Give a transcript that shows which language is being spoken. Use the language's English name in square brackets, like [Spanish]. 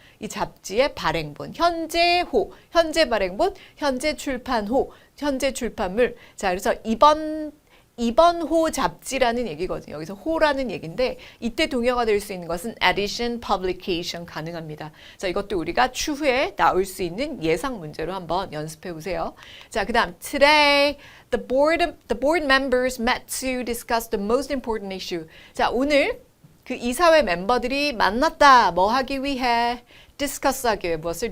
[Korean] 이 잡지의 발행본, 현재호, 현재 발행본, 현재 출판호, 현재 출판물. 자, 그래서 이번호 잡지라는 얘기거든요. 여기서 호라는 얘기인데 이때 동의어가 될 수 있는 것은 edition, publication 가능합니다. 자, 이것도 우리가 추후에 나올 수 있는 예상 문제로 한번 연습해 보세요. 자, 그다음 [English] today the board members met to discuss the most important issue. [Korean] 자, 오늘 그 이사회 멤버들이 만났다. 뭐 하기 위해? discuss 하기 위해 무엇을?